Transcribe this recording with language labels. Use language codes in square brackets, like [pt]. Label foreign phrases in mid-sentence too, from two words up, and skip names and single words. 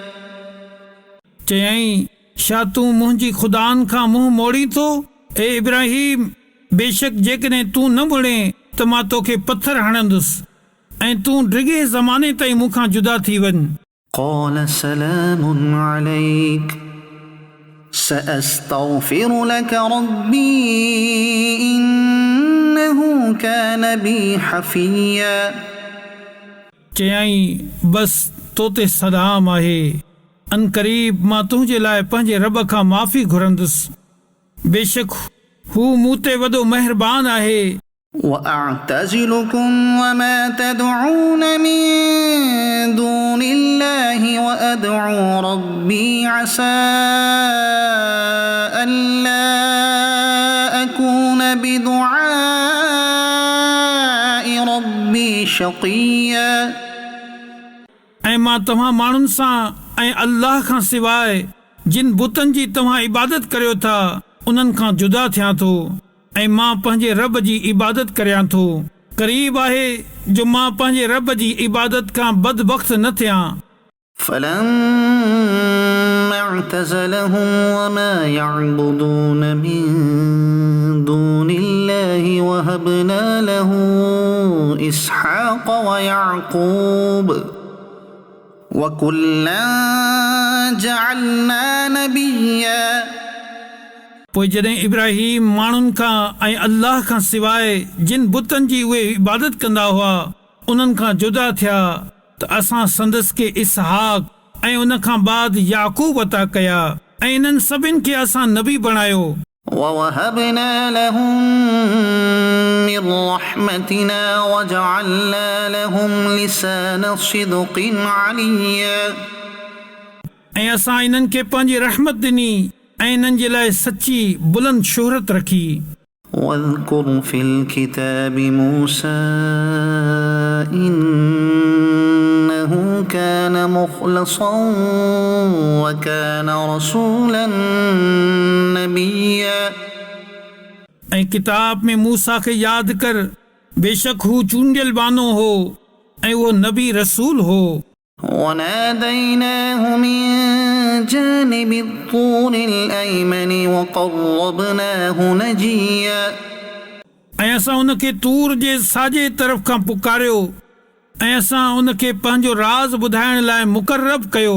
[sd] चयईं छा तूं मुंहिंजी ख़ुदानि खां मुंहुं मोड़ी थो ए इब्राहिम बेशक जेकॾहिं तूं न मुड़े त मां तोखे पथर हणंदुसि ऐं तूं डिघे ज़माने ताईं मूंखां जुदा थी वञ. [ar] قال سلام عليك سأستغفر لك ربي إنه كان بي حفيا. [sd] चयईं बस तो ते सलाम आहे अन क़रीब मां तुंहिंजे लाइ पंहिंजे रब खां माफ़ी घुरंदुसि बेशक हू मूं ते वॾो महिरबान आहे. [ar] وأعتزلكم وما تدعون من دون الله وأدعو ربي عسى ألا أكون بدعاء ربي شقيا. [sd] ऐं मां तव्हां माण्हुनि सां ऐं अल्लाह खां सवाइ जिन बुतनि जी तव्हां इबादत करियो था उन्हनि खां जुदा थियां थो ऐं मां पंहिंजे रब जी इबादत करियां थो. क़रीब आहे जो मां पंहिंजे रब जी इबादत खां बदबख्त न थियां. [ar] فلما اعتزلهم وما يعبدون من دون الله وهبنا له إسحاق ويعقوب وكلا جعلنا نبيا. [sd] पोइ जॾहिं इब्राहिम माण्हुनि खां ऐं अल्लाह खां सवाइ जिन बुतनि जी उहे इबादत कंदा हुआ उन्हनि खां जुदा थिया त असां संदसि खे इसहाक ऐं उन खां बाद याकूब अता कया ऐं इन्हनि सभिनि खे असां नबी बणायो. [ar] ووهبنا لهم من رحمتنا وجعلنا لهم لسان صدق عليا. [sd] ऐं असां इन्हनि खे पंहिंजी रहमत ॾिनी ऐं इन्हनि जे लाइ सची बुलंद शोहरत रखी. [ar] واذكر في الكتاب موسى إنه كان مخلصا وكان رسولا نبيا. [sd] ऐं किताब में मूसा खे यादि कर बेशक हू चूंडियल बानो हो ऐं उहो नबी रसूल हो। [ar] وناديناه من جانب الطور الأيمن وقربناه نجيا [sd] ऐं असां उनखे तूर जे साॼे तरफ़ खां पुकारियो ऐं असां उनखे पंहिंजो राज़ ॿुधाइण लाइ मुक़रब कयो।